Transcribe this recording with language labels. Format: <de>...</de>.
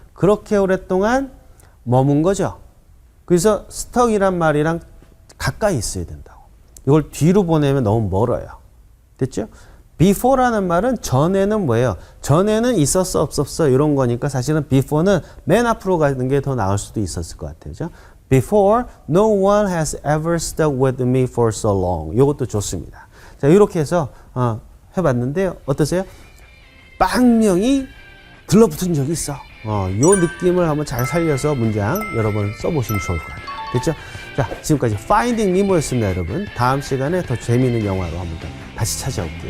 <ko>그렇게 오랫동안 머문 거죠. 그래서 stuck이란 말이랑 가까이 있어야 된다고. 이걸 뒤로 보내면 너무 멀어요. 됐죠? before라는 말은 전에는 뭐예요? 전에는 있었어 없었어 이런 거니까 사실은 before는 맨 앞으로 가는 게 더 나을 수도 있었을 것 같아요. 그죠?</ko> <en>Before, no one has ever stuck with me for so long.</en> <ko>이것도 좋습니다. 자, 이렇게 해서 해봤는데요. 어떠세요? 빵명이 들러붙은 적이 있어. 요 느낌을 한번 잘 살려서 문장 여러 번 써보시면 좋을 것 같아요. 됐죠? 자, 지금까지 Finding Nemo였습니다, 여러분. 다음 시간에 더 재미있는 영화로 한번 다시 찾아올게요.</ko>